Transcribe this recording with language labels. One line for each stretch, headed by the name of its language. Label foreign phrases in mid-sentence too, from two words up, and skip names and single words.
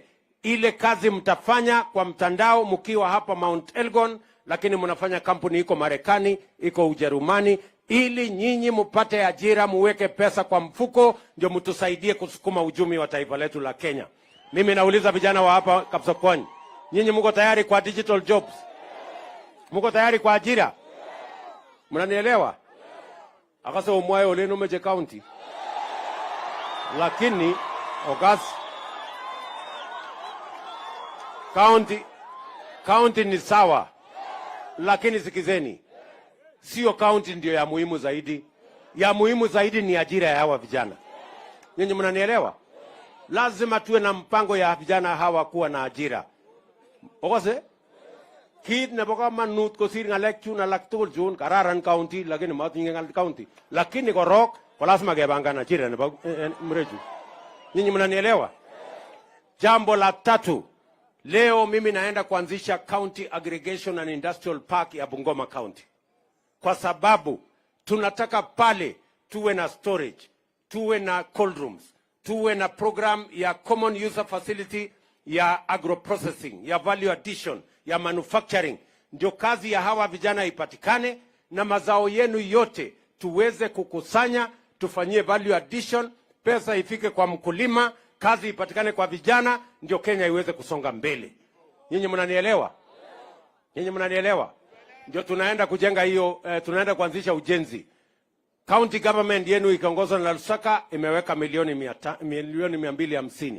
Swahili: Ile kazi mtafanya kwa mtandao mkiwa hapa Mount Elgon, lakini mnafanya kampuni iko Marekani, iko Ujerumani, ili nyinyi mpate ajira, muweke pesa kwa mfuko, ndio mtusaidie kusukuma uchumi wa taifa letu la Kenya. Mimi nauliza vijana wa hapa Kapsokwony, nyinyi mko tayari kwa
English: digital jobs?
Swahili: Mko tayari kwa ajira? Mnanielewa?
Kalenjin: Akasa umwaye oleno meje county.
Swahili: Lakini county ni sawa. Lakini sikizeni, sio county ndio ya muhimu zaidi. Ya muhimu zaidi ni ajira ya hawa vijana. Nyinyi mnanielewa? Lazima tuwe na mpango ya vijana hawa kuwa na ajira.
Kalenjin: Okase? Kid na baka manut ko sir ngalek chun alak tugul chun kararan county lakini matinye ngal county. Lakini korok ko lazima gebangana ajira nebo mreju.
Swahili: Nyinyi mnanielewa? Jambo la 3, leo mimi naenda kuanzisha County Aggregation and Industrial Park ya Bungoma County. Kwa sababu tunataka pale tuwe na storage, tuwe na
English: cold rooms,
Swahili: tuwe na program ya
English: common user facility
Swahili: ya agro-processing, ya
English: value addition,
Swahili: ya manufacturing. Ndio kazi ya hawa vijana ipatikane na mazao yenu yote tuweze kukusanya, tufanyie
English: value addition,
Swahili: pesa ifike kwa mkulima, kazi ipatikane kwa vijana, ndio Kenya iweze kusonga mbele. Nyinyi mnanielewa? Nyinyi mnanielewa? Ndio tunaenda kujenga hiyo, tunaenda kuanzisha ujenzi.
English: County government
Swahili: yenu ikiongozwa na Lusaka imeweka milioni 250.